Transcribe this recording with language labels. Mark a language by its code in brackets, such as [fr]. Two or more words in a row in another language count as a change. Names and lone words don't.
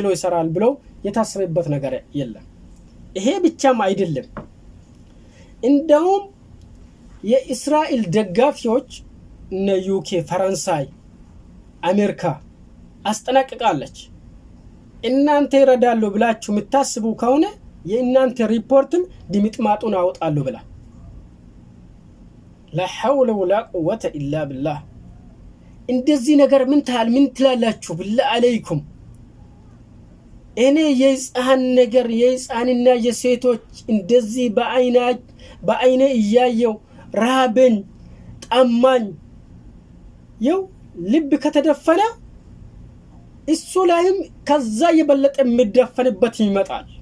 [am] ይሰራል ብለው የታሰበበት ነገር የለም። ይሄ ብቻም አይደለም። እንደውም የእስራኤል ደጋፊዎች እነ ዩኬ፣ ፈረንሳይ፣ አሜሪካ አስጠነቅቃለች። እናንተ ይረዳሉ ብላችሁ የምታስቡ ከሆነ የእናንተ ሪፖርትም ድምጥማጡን አወጣሉ ብላ [ar] لا حول ولا قوة إلا بالله። [am] እንደዚህ ነገር ምን ትላላችሁ? [ar] بالله عليكم [am] እኔ የህፃን ነገር የህፃንና የሴቶች እንደዚህ በአይኔ እያየው ራበኝ ጠማኝ ይው ልብ ከተደፈነ እሱ ላይም ከዛ የበለጠ የሚደፈንበት ይመጣል።